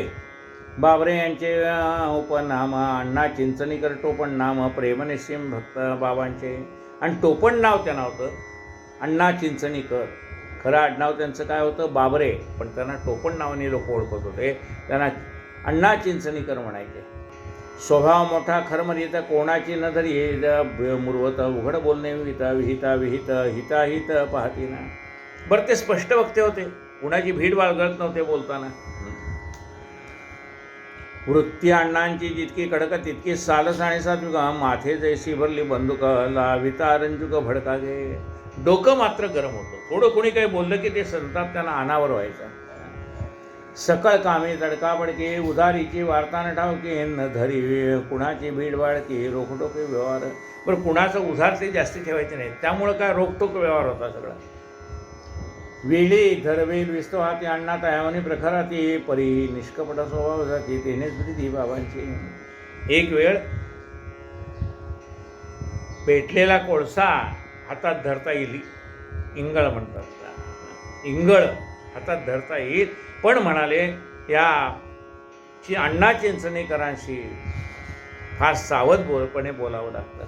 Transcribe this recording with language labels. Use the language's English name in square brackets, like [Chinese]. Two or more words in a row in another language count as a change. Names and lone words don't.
[Marathi] बाबरे यांचे उपनाम अण्णा चिंचणीकर, टोपण नाम प्रेमनिसीम भक्त बाबांचे, आणि टोपण नाव त्यांना होतं अण्णा चिंचणीकर. खरं आडनाव त्यांचं काय होतं, बाबरे, पण त्यांना टोपण नावाने लोक ओळखत होते, त्यांना अण्णा चिंचणीकर म्हणायचे. स्वभाव मोठा खरमरीत, कोणाची न धरी मुरवत, उघड बोलणे विहिता विहित हिताहित पाहतीना. बरं ते स्पष्ट वक्ते होते, कुणाची भीड बाळगत नव्हते बोलताना. वृत्ती अण्णांची जितकी कडक तितकी सालस आणि सात्विका, माथे जैसी भरली बंदूक, लाविता रंजुक भडकागे. डोकं मात्र गरम होतं, थोडं कोणी काही बोललं की ते संताप त्यांना अनावर व्हायचा. सकळ कामे तडकाबडके, उधारीची वार्ता न ठावकी, न धरी कुणाची भीड बाळकी, रोखटोके व्यवहार. बरं कुणाचं उधार ते जास्ती ठेवायचे नाही, त्यामुळं काय रोखटोक व्यवहार होता सगळा. वेळी धरवेल विस्तो हाती अण्णा तयावनी प्रखराती, परी निष्कपट स्वभाव जाती, तेनेच प्रीती बाबांची. एक वेळ पेटलेला कोळसा हातात धरता येईल, इंगळ म्हणतात, इंगळ हातात धरता येईल, पण म्हणाले या अण्णा चिंचणीकरांशी फार सावधपणे बोलावं लागतं.